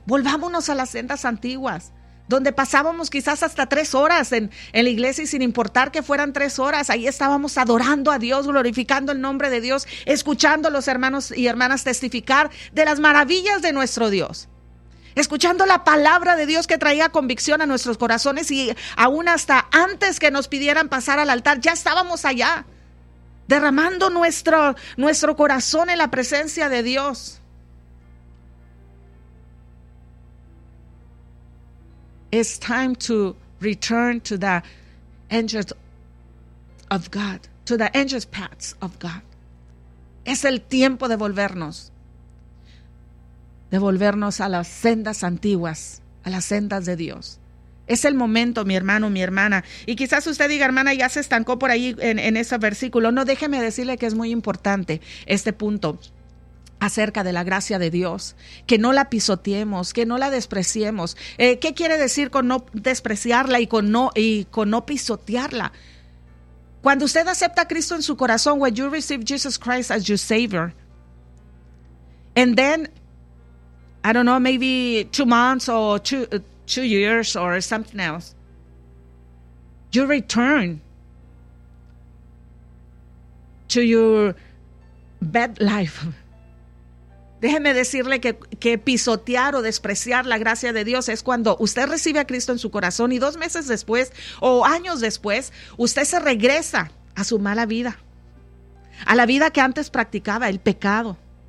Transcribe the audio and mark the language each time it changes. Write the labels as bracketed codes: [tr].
[es] Volvámonos a las sendas antiguas, donde pasábamos quizás hasta tres horas en la iglesia, y sin importar que fueran tres horas, ahí estábamos adorando a Dios, glorificando el nombre de Dios, escuchando a los hermanos y hermanas testificar de las maravillas de nuestro Dios, escuchando la palabra de Dios que traía convicción a nuestros corazones, y aún hasta antes que nos pidieran pasar al altar, ya estábamos allá, derramando nuestro corazón en la presencia de Dios. [en] It's time to return to the angels of God, to the angels' paths of God. [es] Es el tiempo de volvernos a las sendas antiguas, a las sendas de Dios. Es el momento, mi hermano, mi hermana. Y quizás usted diga, hermana, ya se estancó por ahí en ese versículo. No, déjeme decirle que es muy importante este punto acerca de la gracia de Dios, que no la pisoteemos, que no la despreciemos. ¿Qué quiere decir con no despreciarla y con no pisotearla? Cuando usted acepta a Cristo en su corazón, [en] when you receive Jesus Christ as your Savior, and then, I don't know, maybe 2 months or two years or something else, you return to your bad life. [es] Déjeme decirle que pisotear o despreciar la gracia de Dios es cuando usted recibe a Cristo en su corazón y dos meses después o años después, usted se regresa a su mala vida, a la vida que antes practicaba, el pecado.